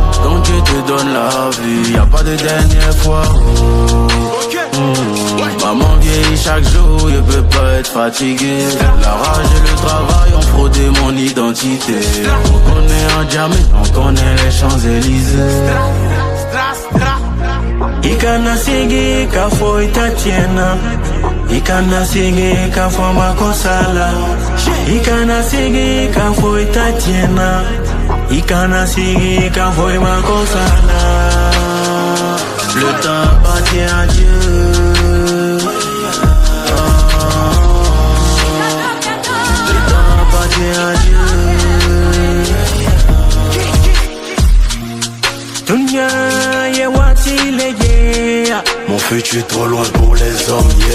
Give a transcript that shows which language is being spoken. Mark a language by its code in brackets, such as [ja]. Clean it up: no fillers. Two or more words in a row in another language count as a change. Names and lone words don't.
[fr] Quand Dieu te donne la vie, y'a pas de dernière fois. Maman vieillit chaque jour, je peux pas être fatigué. La rage et le travail ont fraudé mon identité. On connaît un diamant, on connaît les Champs-Élysées. [bm] Ikana sigi kafo itatiena. Ikana sigi kafo makosala. Ikana sigi kafo itatiena. Ikana sigi kafo makosala. [fr] Le temps appartient à Dieu. Le temps appartient à Dieu. [bm] Dunya ye wati leye. [fr] Mon futur trop loin pour les hommes, yeah.